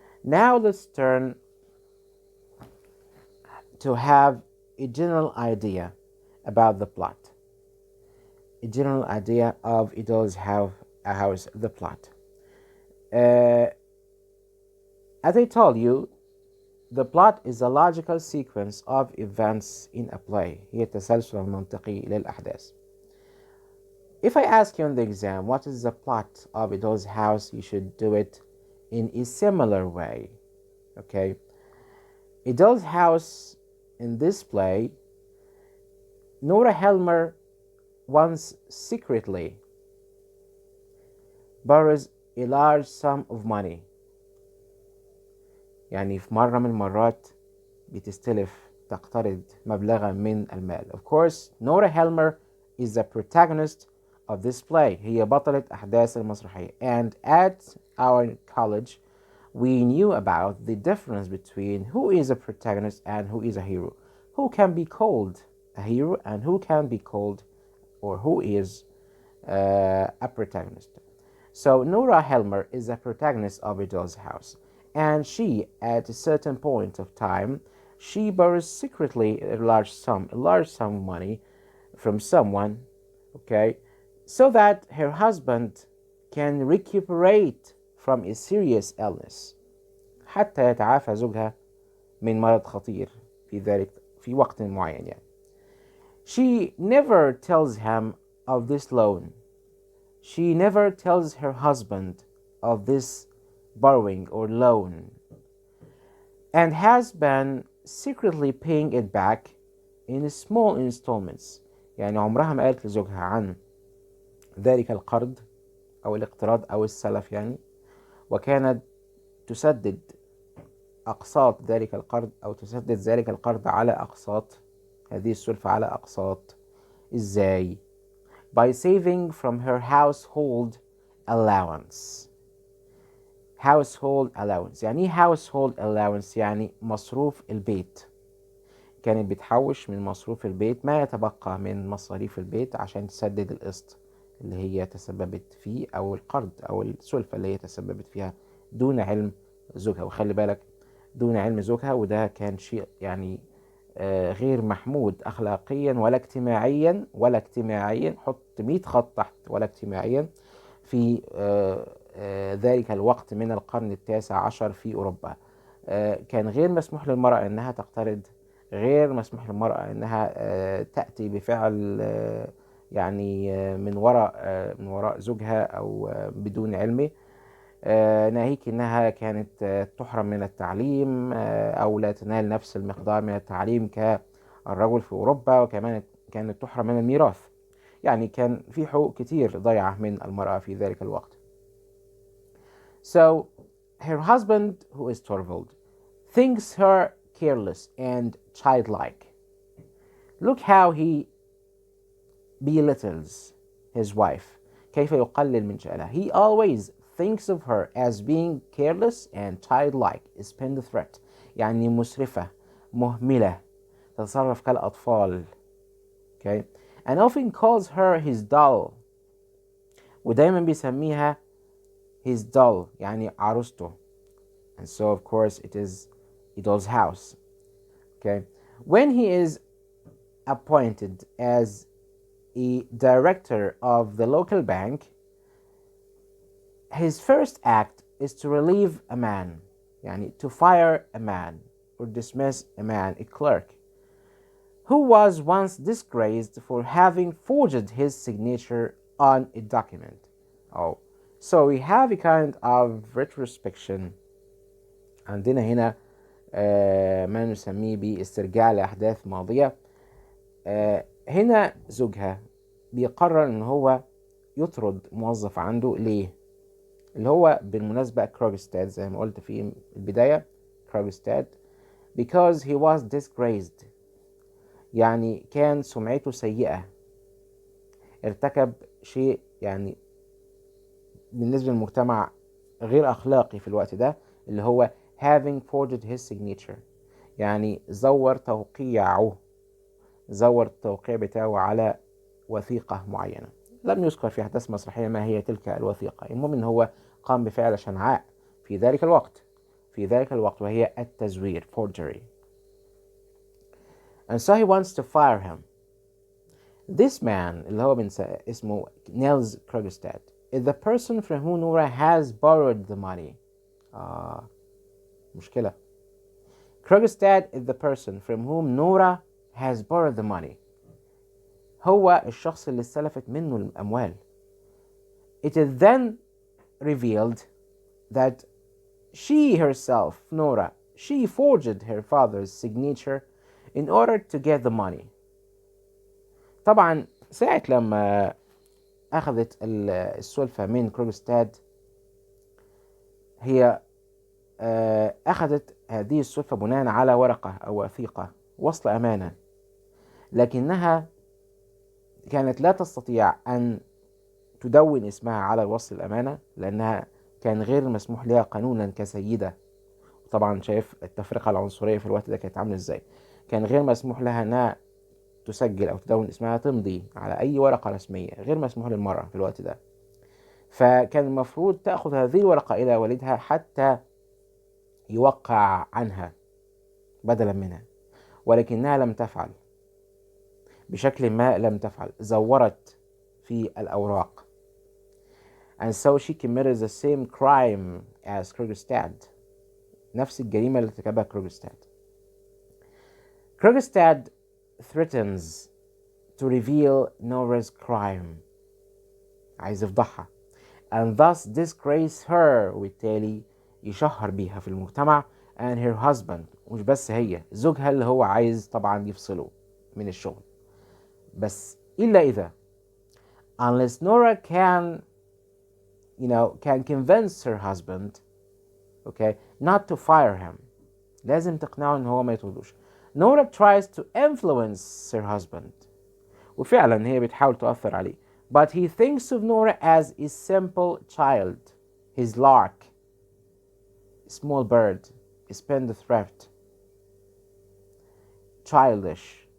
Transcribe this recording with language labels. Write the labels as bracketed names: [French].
[English] Now let's turn to have a general idea about the plot. A general idea of A Doll's House, the plot. As I told you, the plot is a logical sequence of events in a play. [Arabic] هي التسلسل المنطقي للأحداث. [English] If I ask you in the exam, what is the plot of A Doll's House, you should do it in a similar way. Okay? A Doll's House, in this play, Nora Helmer once secretly borrows a large sum of money. [Arabic] يعني في مرة من المرات بتستلف تقترض مبلغا من المال. [English] Of course, Nora Helmer is the protagonist of this play. [Arabic] هي بطلة أحداث المسرحية. [English] And at our college, we knew about the difference between who is a protagonist and who is a hero. Who can be called a hero and who can be called, or who is a protagonist. So Nora Helmer is a protagonist of A Doll's House. And she, at a certain point of time, she borrows secretly a large sum of money from someone, okay, so that her husband can recuperate from a serious illness. [Arabic] حتى يتعافى زوجها من مرض خطير في وقت معين يعني. [English] She never tells him of this loan. She never tells her husband of this borrowing or loan, and has been secretly paying it back in small installments. [Arabic] يعني عمرها ما قالت لزوجها عن ذلك القرض أو الاقتراض أو السلف يعني، وكانت تسدد أقساط ذلك القرض أو تسدد ذلك القرض على أقساط، هذه السلفة على أقساط. إزاي؟ [English] By saving from her household allowance. household allowance [Arabic] يعني ايه household allowance؟ يعني مصروف البيت. كانت بتحوش من مصروف البيت ما يتبقى من مصاريف البيت عشان تسدد القسط اللي هي تسببت فيه أو القرض أو السلفة اللي هي تسببت فيها دون علم زوجها. وخلي بالك دون علم زوجها، وده كان شيء يعني غير محمود أخلاقيا ولا اجتماعيا. حط 100 خط تحت ولا اجتماعيا في ذلك الوقت من القرن ال19 في أوروبا. كان غير مسموح للمرأة أنها تقترض، غير مسموح للمرأة أنها تأتي بفعل يعني من وراء زوجها أو بدون علمه، ناهيك أنها كانت تحرم من التعليم أو لا تنال نفس المقدار من التعليم كالرجل في أوروبا، وكمان كانت تحرم من الميراث. يعني كان في حقوق كتير ضيعة من المرأة في ذلك الوقت. [English] So her husband, who is Torvald, thinks her careless and childlike. Look how he belittles his wife. [Arabic] كيف يقلل من شأنها. [English] He always thinks of her as being careless and childlike, spendthrift, [Arabic] يعني مسرفة, مهملة, تتصرف كالأطفال. [English] Okay? And often calls her his doll. [Arabic] ودايما بيسميها [English] his doll, [Arabic] يعني عروسته. [English] And so of course it is Idol's house. Okay? When he is appointed as a director of the local bank, his first act is to relieve a man, [Arabic] يعني [English] to fire a man or dismiss a man, a clerk, who was once disgraced for having forged his signature on a document. Oh, so we have a kind of retrospection. [Arabic] عندنا هنا ما نسميه باسترجاع لأحداث ماضية. هنا زوجها بيقرر ان هو يطرد موظف عنده. ليه؟ اللي هو بالمناسبة كروغستاد، زي ما قلت في البداية، كروغستاد [English] because he was disgraced، [Arabic] يعني كان سمعته سيئة، ارتكب شيء يعني بالنسبة للمجتمع غير أخلاقي في الوقت ده، اللي هو [English] having forged his signature، [Arabic] يعني زور توقيعه، زور التوقيع بتاعه على وثيقة معينة. لم يذكر في أحداث مسرحية ما هي تلك الوثيقة. المهم إن هو قام بفعل شنعاء في ذلك الوقت وهي التزوير، forgery. [English] And so he wants to fire him. This man [Arabic] اللي هو اسمه [English] Nils Krogstad is the person from whom Nora has borrowed the money. [Arabic] مشكلة. [English] Krogstad is the person from whom Nora has borrowed the money. [Arabic] هو الشخص اللي استلفت منه الأموال. [English] It is then revealed that she herself, Nora, she forged her father's signature in order to get the money. [Arabic] طبعا ساعة لما أخذت السلفة من كروغستاد، هي أخذت هذه السلفة بناء على ورقة أو وثيقة وصل أمانة، لكنها كانت لا تستطيع أن تدون اسمها على وصل الأمانة، لأنها كان غير مسموح لها قانونا كسيدة. طبعا شايف التفرقة العنصرية في الوقت ده كانت عاملة ازاي. كان غير مسموح لها أنها تسجل أو تدون اسمها، تمضي على أي ورقة رسمية، غير مسموح للمرأة في الوقت ده. فكان المفروض تأخذ هذه الورقة إلى والدها حتى يوقع عنها بدلا منها، ولكنها لم تفعل، بشكل ما لم تفعل، زورت في الأوراق. [English] And so she committed the same crime as Krogstad. [Arabic] نفس الجريمة اللي ارتكبها كروغستاد. [English] Krogstad threatens to reveal Nora's crime. [Arabic] عايز يفضحها. [English] And thus disgrace her، [Arabic] وبالتالي يشهر بيها في المجتمع. [English] And her husband، [Arabic] مش بس هي، زوجها اللي هو عايز طبعا يفصله من الشغل. بس إلا إذا [English] unless Nora can convince her husband, okay, not to fire him. [Arabic] لازم تقنعه ان هو ما يطردوش. [English] Nora tries to influence her husband. [Arabic] وفعلا هي بتحاول تؤثر عليه. [English] But he thinks of Nora as a simple child, his lark, small bird, spendthrift, childish.